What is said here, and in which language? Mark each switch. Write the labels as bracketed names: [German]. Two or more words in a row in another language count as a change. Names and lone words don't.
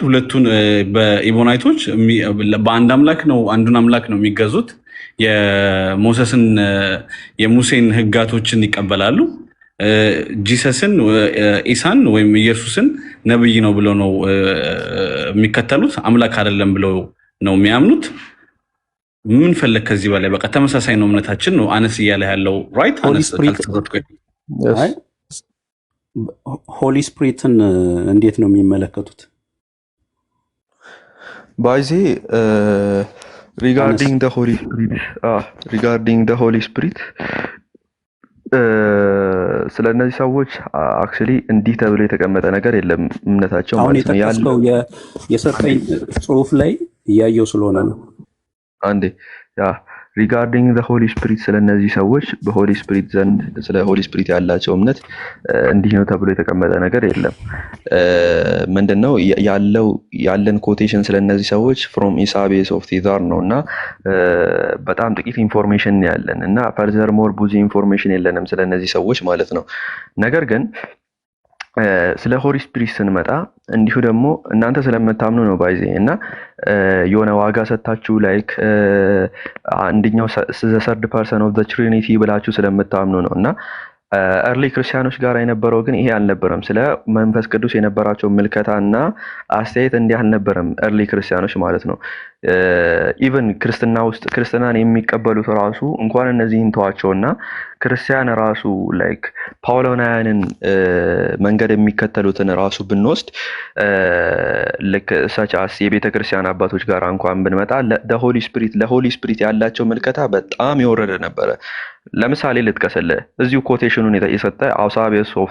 [Amharic] ሁለቱን በኢቦናይቶች በአንድ አምላክ ነው አንዱን አምላክ ነው የሚገዙት። የሞሴስን የሙሴን ህጋቶችን ይቀበላሉ። ጂሰስን ኢሳን ወይም ኢየሱስን ነብይ ነው ብለው ነው የሚከተሉት። አምላክ አይደለም ብለው ነው የሚያምኑት። ምን ፈለክ ከዚህ በላይ? በቃ ተመሳሳይ ነው እምነታችን ነው አነስ እያለ ያለው ራይት። አነስ ካልተሰጥኩኝ [English] holy spiritን [Amharic] እንዴት ነው የሚመለከቱት? ባይዜ [English] regarding the holy spirit [Amharic] ስለነዚህ ሰዎች አክቹሊ እንዲህ ተብሎ የተቀመጠ ነገር የለም እምነታቸው ማለት ነው። ያለው የሰጠኝ ጽሁፍ ላይ እያየው ስለሆነ ነው። አንዴ [English] regarding the holy spirit [Amharic] ስለነዚህ ሰዎች [English] በholy spirit [Amharic] ዘንድ ስለ [English] holy spirit [Amharic] ያላቸው እምነት እንዲህ ነው ተብሎ የተቀመጠ ነገር የለም። ምንድነው ያለን ኮቴሽን ስለነዚህ ሰዎች from ኢሳቤስ ኦፍ ቲዛር ነውና በጣም ጥቂት ኢንፎርሜሽን ያለን እና [English] further more [Amharic] ብዙ ኢንፎርሜሽን የለንም ስለነዚህ ሰዎች ማለት ነው። ነገር ግን ስለ ሆሊ ስፒሪት ስንመጣ እንዲሁ ደግሞ እናንተ ስለምታምኑ ነው ባይዜ እና የሆነ ዋጋ ሰጣችሁ ላይክ አንደኛው [English] the third person of the trinity [Amharic] ብላችሁ ስለምታምኑ ነው እና early ክርስቲያኖች ጋር የነበረው ግን ይሄ አልነበረም። ስለ መንፈስ ቅዱስ የነበራቸው ምልከታና አስተያየት እንዲህ አልነበረም early ክርስቲያኖች ማለት ነው። ኢቭን ክርስትና ውስጥ ክርስትናን የሚቀበሉት ራሱ እንኳን እነዚህን ተዋቸውና ክርስቲያን ራሱ ላይክ ፓውሎናውያንን መንገድ የሚከተሉትን ራሱ ብንወስድ ልክ ሰቻስ የቤተ ክርስቲያን አባቶች ጋር እንኳን ብንመጣ ለሆሊ ስፒሪት ያላቸው ምልከታ በጣም የወረደ ነበረ። ለምሳሌ ልጥቀስልህ እዚሁ ኮቴሽኑን የሰጠ አውሳቤስ ኦፍ